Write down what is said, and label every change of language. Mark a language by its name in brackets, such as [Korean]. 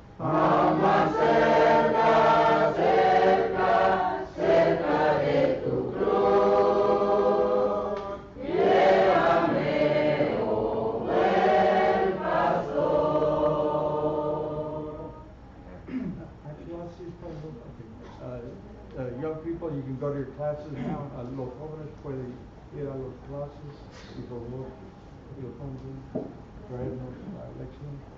[Spanish] Aún más cerca de tu cruz, llévame, oh buen pastor. [English] Actually, I'll see if I will- okay. Young people, you can go to your classes now. [Spanish] Los jóvenes pueden ir a las clases y por favor, los jóvenes traernos la lección.